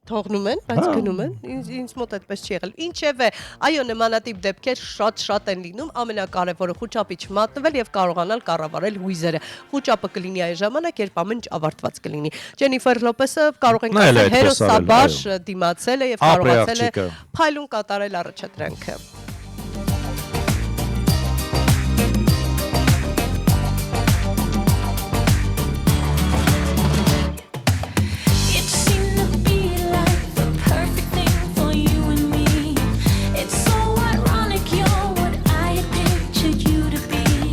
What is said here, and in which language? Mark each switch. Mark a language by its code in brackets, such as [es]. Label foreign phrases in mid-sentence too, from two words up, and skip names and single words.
[hy] Թողնում են, բայց գնում են։ Ինձ մոտ է այդպես չի եղել։ Ինչևէ, այո, նմանատիպ դեպքեր շատ են լինում, ամենակարևորը խոճապի չմատնվել եւ կարողանալ կառավարել հույզերը։ Խոճապը կլինի այն ժամանակ, երբ ամեն ինչ ավարտված կլինի։ Ջենիֆեր Լոպեսը կարող ենք Նայել է ասել այդպես արել, հերոսաբար այո։ դիմացել է եւ Ապրի կարողացել է աղջիկը։ փայլուն կատարել առաջադրանքը։ [en] It seemed to be like the perfect thing for you and me. It's so ironic you're what I had pictured you to be.